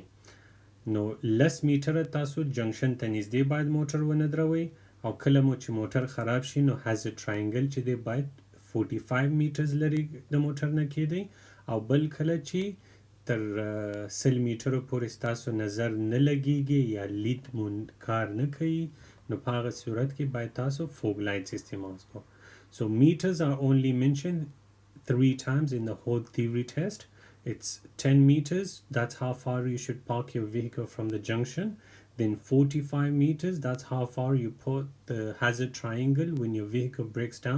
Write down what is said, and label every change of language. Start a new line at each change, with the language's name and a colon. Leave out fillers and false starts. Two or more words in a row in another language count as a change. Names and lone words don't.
Pashto: نو لس میټره تاسو جنکشن ته نږدې باید موټر ونه دروئ او کله مو چې موټر خراب شي نو
English: hazard triangle
Pashto: چې دی باید 45 میټرز لري د موټر نه کیدی. او بل کله چې تر 100 میټرو پورې ستاسو نظر نه لګیږي یا لید مو کار نه کوي نو په هغه صورت کې باید تاسو
English: fog lights
Pashto: استعمال کړئ.
English: So meters are only mentioned 3 times in the whole theory test. It's 10 meters, that's how far you should park your vehicle from the junction. Then 45 meters, that's how far you put the hazard triangle when your vehicle breaks down.